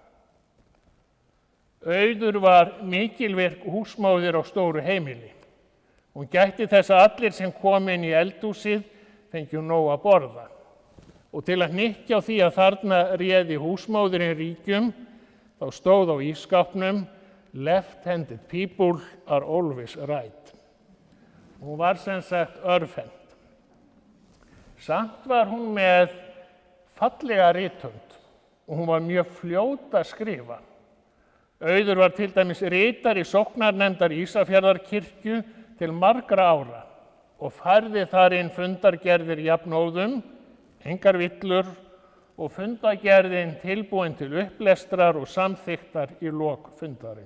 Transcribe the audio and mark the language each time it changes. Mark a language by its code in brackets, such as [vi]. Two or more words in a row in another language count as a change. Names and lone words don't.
[is] Auður var mikilvirk húsmóðir á stóru heimili. Hún gætti þess að allir sem kom inn í eldhúsið fengju nóg að borða. Og til að hnykkja á því að þarna réði húsmóðirin ríkjum, þá stóð á ísskápnum [en] Left-handed people are always right. [is] Hún var sem sagt örvhent. Samt var hún með fallega rithönd og hún var mjög fljót að skrifa. Auður var til dæmis ritari sóknarnefndar Ísafjarðarkirkju til margra ára og færði þar inn fundargerðir jafnóðum, engar villur og fundargerðin tilbúin til upplestrar og samþykktar í lok fundarins.